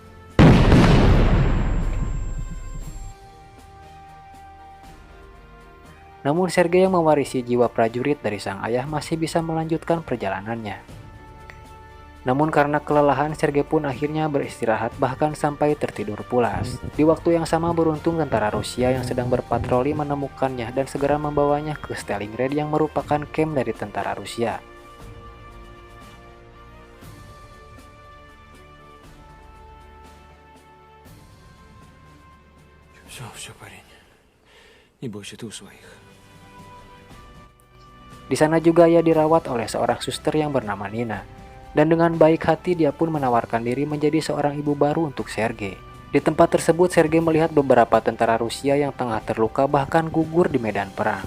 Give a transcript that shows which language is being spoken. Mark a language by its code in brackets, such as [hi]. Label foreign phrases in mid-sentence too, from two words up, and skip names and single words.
[id] Namun Sergei yang mewarisi jiwa prajurit dari sang ayah masih bisa melanjutkan perjalanannya. Namun karena kelelahan, Sergei pun akhirnya beristirahat bahkan sampai tertidur pulas. Di waktu yang sama beruntung tentara Rusia yang sedang berpatroli menemukannya dan segera membawanya ke Stalingrad yang merupakan kamp dari tentara Rusia. [ru] Все, парень. Не бойся ты у своих. [id] Di sana juga ia dirawat oleh seorang suster yang bernama Nina. Dan dengan baik hati dia pun menawarkan diri menjadi seorang ibu baru untuk Sergei. Di tempat tersebut Sergei melihat beberapa tentara Rusia yang tengah terluka bahkan gugur di medan perang.